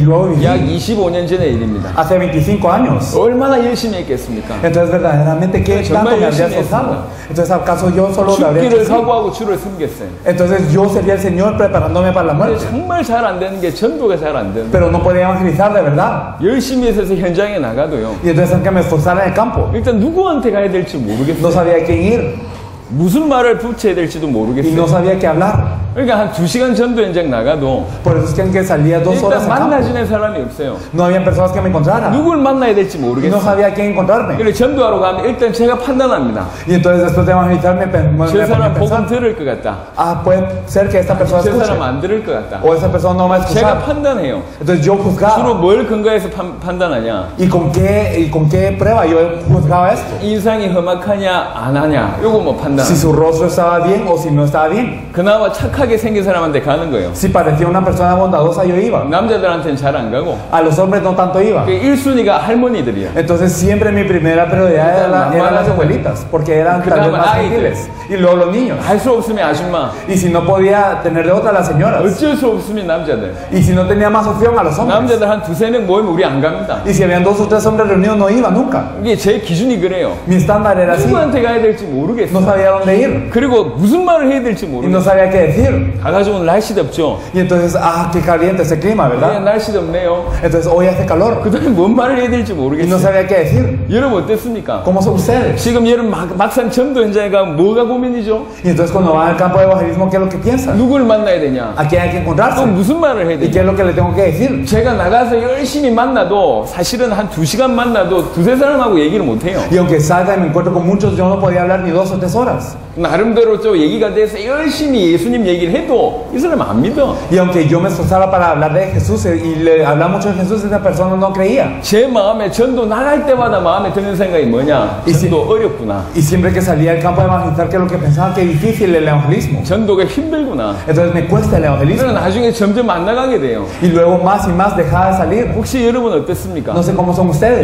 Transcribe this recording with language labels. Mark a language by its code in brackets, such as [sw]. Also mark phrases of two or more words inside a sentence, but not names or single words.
[es] luego viví [ko] 약 25년 전의 일입니다. [es] hace 25 años. [ko] 얼마나 열심히 했겠습니까? [es] Entonces verdaderamente qué tanto me habría esforzado. Entonces acaso yo solo lo habría hecho [ko] 죽기를 [es] así. [ko] 각오하고 주를 섬겼어요. [es] Entonces yo sería el Señor preparándome para la [ko] 근데 [es] muerte. [ko] 정말 잘 안 되는 게 전도가 잘 안 되는. [es] Pero no podía evangelizar de verdad. [ko] 열심히 해서 현장에 나가도요. [es] Y entonces aunque me esforzara en el campo, [ko] 일단 누구한테 가야 될지 [es] no [ko] 모르겠어요. [es] sabía a quién ir [ko] 무슨 말을 붙여야 될지도 [es] y no [ko] 모르겠어요. [es] sabía qué hablar. [ko] 그러니까 한 2시간 전도 현장 나가도 [es] Por eso es que aunque salía 2 horas [ko] 일단 [es] al campo, [ko] 만나지는 사람이 없어요. [es] no había personas que me encontraran. [ko] 누굴 만나야 될지 [es] Y no [ko] 모르겠어요. [es] sabía a quién encontrarme. [ko] 그리고 전도하러 가면 일단 제가 판단합니다. [es] Y entonces después de evangelizar me [ko] 저 [es] ponía a [ko] 사람 복음 [es] pensar, [ko] 들을 것 같다. [es] ah, puede ser que esta persona [ko] 저 [es] escuche [ko] 사람 안 들을 것 같다. [es] o esa persona no va a [ko] 제가 [es] escuchar. [ko] 판단해요. [es] Entonces yo [ko] 주로 [es] juzgaba. [ko] 뭘 근거해서 판단하냐? [es] ¿Y con qué prueba yo juzgaba esto? [ko] 인상이 험악하냐 안 하냐 요거 뭐 판단. [es] Si su rostro estaba bien o si no estaba bien. [ko] 그나마 착하게 생긴 사람한테 가는 거예요. [es] Si parecía una persona bondadosa yo iba. [ko] 남자들한테는 잘 안 가고 [es] A los hombres no tanto iba. [ko] 그 1순위가 할머니들이에요. [es] Entonces siempre mi primera prioridad eran las abuelitas, porque eran tal vez más gentiles. Y luego los niños. [ko] 할 수 없으면 아줌마, [es] Y si no podía tener de otra, las señoras. [ko] 어쩔 수 없으면 남자들. [es] Y si no tenía más opción, a los hombres. [ko] 남자들 한 2-3명 모이면 우리 안 갑니다. [es] Y si habían 2 o 3 hombres reunidos, no iba nunca. [ko] 이게 제 기준이 그래요. [es] Mi estándar era así. [ko] 누구한테 가야 될지 [es] No [ko] 모르겠어요. [es] sabía dónde ir. [ko] 그리고 무슨 말을 해야 될지 [es] Y no [ko] 모르겠어요. [es] sabía qué decir. [ko] 가가지고 오늘 날씨 덥죠? [es] Y entonces, ah, qué caliente ese clima, [ko] 네, [es] ¿verdad? [ko] 날씨 덥네요. [es] Entonces hoy hace calor. [ko] 그 다음에 뭔 말을 해야 될지 [es] Y no [ko] 모르겠어요. [es] sabía qué decir. [ko] 여러분 어땠습니까? [es] ¿Cómo son ustedes? [ko] 지금 여러분 막상 전도 현장에 가면 뭐가 고민이죠? [es] Y entonces cuando van al campo de evangelismo, ¿qué es lo que piensan? [ko] 누굴 만나야 되냐? [es] ¿A quién hay que [ko] 또 [es] encontrarse? [ko] 무슨 말을 해야 [es] ¿Y [ko] 되냐? [es] qué es lo que le tengo que decir? [ko] 제가 나가서 열심히 만나도 사실은 한 2시간 만나도 2-3 사람하고 얘기를 못해요. [es] Y aunque salga y me encuentro con muchos, yo no podía hablar ni 2 o 3 horas. [ko] 나름대로 좀 얘기가 돼서 열심히 예수님 얘기를 해도 이 사람 안 믿어. [es] Y aunque yo me esforzara para hablar de Jesús y le hablaba mucho de Jesús, esa persona no creía. [ko] 제 마음에 전도 나갈 때마다 마음에 드는 생각이 뭐냐? 전도 어렵구나. [es] Y siempre que salía al campo de evangelizar, que es lo que pensaba que difícil el evangelismo. [ko] 전도가 힘들구나. [es] Entonces me cuesta el [ko] 그래서 [es] evangelismo. [ko] 나중에 점점 안 나가게 돼요. [es] Y luego más y más dejaba de salir. [ko] 혹시 여러분 어땠습니까? [es] No sé cómo son ustedes.